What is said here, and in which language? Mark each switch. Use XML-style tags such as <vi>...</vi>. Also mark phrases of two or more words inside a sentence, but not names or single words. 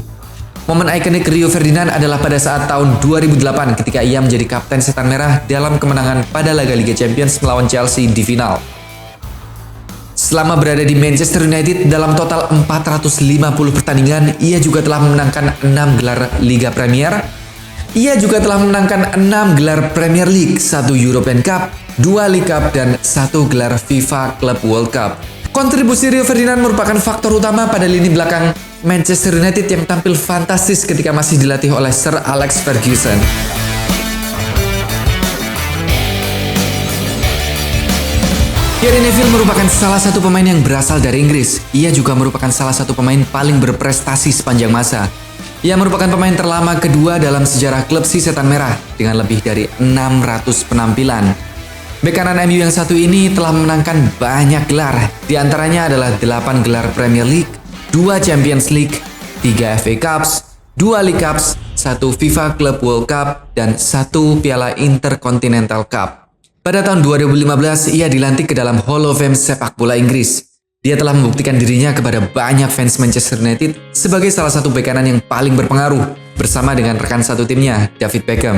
<id>Momen ikonik Rio Ferdinand adalah pada saat tahun 2008 ketika ia menjadi kapten setan merah dalam kemenangan pada laga Liga Champions melawan Chelsea di final. Selama berada di Manchester United dalam total 450 pertandingan, ia juga telah memenangkan 6 gelar Liga Premier. Ia juga telah memenangkan 6 gelar Premier League, 1 European Cup, 2 League Cup, dan 1 gelar FIFA Club World Cup. Kontribusi Rio Ferdinand merupakan faktor utama pada lini belakang Manchester United yang tampil fantastis ketika masih dilatih oleh Sir Alex Ferguson. Gary Neville merupakan salah satu pemain yang berasal dari Inggris. Ia juga merupakan salah satu pemain paling berprestasi sepanjang masa. Ia merupakan pemain terlama kedua dalam sejarah klub si setan merah dengan lebih dari 600 penampilan. Bek kanan MU yang satu ini telah memenangkan banyak gelar. Di antaranya adalah 8 gelar Premier League, 2 Champions League, 3 FA Cups, 2 League Cups, 1 FIFA Club World Cup, dan 1 Piala Intercontinental Cup. Pada tahun 2015, ia dilantik ke dalam Hall of Fame sepak bola Inggris. Dia telah membuktikan dirinya kepada banyak fans Manchester United sebagai salah satu bek kanan yang paling berpengaruh bersama dengan rekan satu timnya, David Beckham.</id>